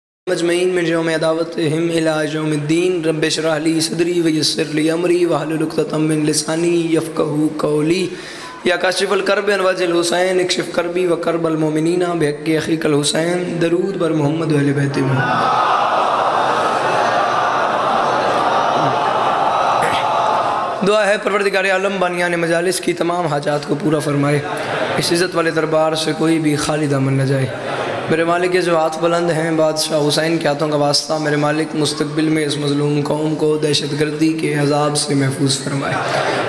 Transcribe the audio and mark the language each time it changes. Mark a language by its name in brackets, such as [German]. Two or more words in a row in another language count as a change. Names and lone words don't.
[Arabic] أجمعين من يوم عداوتهم إلى يوم الدين رب اشرح لي صدري ويسر لي أمري واحلل عقدة من لساني يفقهوا قولي يا كاشف الكرب وجه الحسين اكشف كربي وكرب المؤمنين بحق أخيك الحسين [Persian] درود بر محمد و اهل بیت محمد. [Urdu] دعا ہے پروردگار عالم بانیان مجالس کی تمام حاجات کو پورا فرمائے، اس عزت والے دربار سے کوئی بھی خالی دامن نہ جائے. میرے مالک کے جو ہاتھ بلند ہیں بادشاہ حسین کے ہاتھوں کا واسطہ، میرے مالک مستقبل میں اس مظلوم قوم کو دہشت گردی کے عذاب سے محفوظ فرمائے.